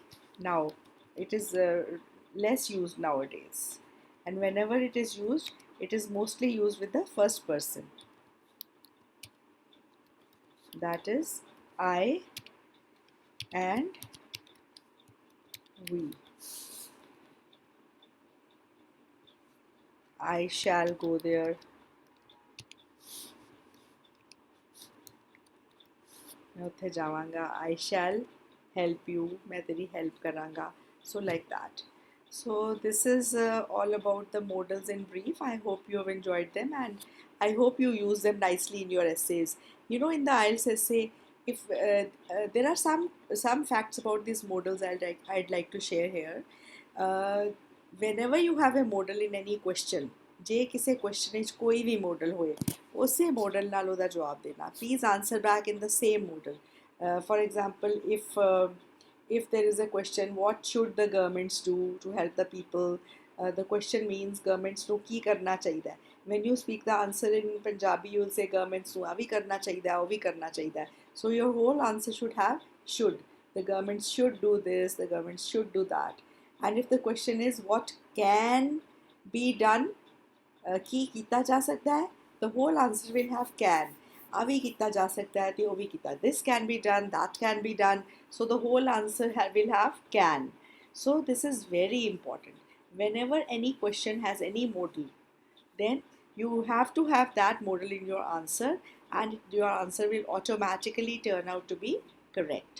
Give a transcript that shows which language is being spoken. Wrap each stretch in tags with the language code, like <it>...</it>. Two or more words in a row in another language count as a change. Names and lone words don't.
<en>Now it is less used nowadays, and whenever it is used, it is mostly used with the first person. That is I and we. I shall go there.</en> <pa>ਮੈਂ ਉੱਥੇ ਜਾਵਾਂਗਾ.</pa> <en>I shall help you.</en> <pa>ਮੈਂ ਤੇਰੀ help ਕਰਾਂਗਾ.</pa> <en>So like that. So this is all about the modals in brief. I hope you have enjoyed them, and I hope you use them nicely in your essays. You know, in the IELTS essay, if there are some facts about these modals I'd like to share here. Uh, Whenever you have a modal in any question,</en> <pa>ਜੇ ਕਿਸੇ question ਵਿੱਚ ਕੋਈ ਵੀ modal ਹੋਏ, ਉਸੇ modal ਨਾਲ ਉਹਦਾ ਜਵਾਬ ਦੇਣਾ.</pa> <en>Please answer back in the same modal. For example, if there is a question, what should the governments do to help the people? The question means governments</en> <pa>ਨੂੰ ਕੀ ਕਰਨਾ ਚਾਹੀਦਾ ਹੈ.</pa> <en>When you speak the answer in Punjabi, you will say governments</en> <pa>ਨੂੰ ਆ ਵੀ ਕਰਨਾ ਚਾਹੀਦਾ ਹੈ, ਉਹ ਵੀ ਕਰਨਾ ਚਾਹੀਦਾ ਹੈ.</pa> <en>So your whole answer should have should. The government should do this, the government should do that. And if the question is what can be done,</en> <pa>ਕੀ ਕੀਤਾ ਜਾ ਸਕਦਾ ਹੈ,</pa> <en>the whole answer will have can.</en> <pa>ਆ ਵੀ ਕੀਤਾ ਜਾ ਸਕਦਾ ਹੈ ਤੇ ਉਹ ਵੀ ਕੀਤਾ.</pa> <en>This can be done, that can be done. So the whole answer will have can. So this is very important. Whenever any question has any modal, then you have to have that modal in your answer, and your answer will automatically turn out to be correct.</en>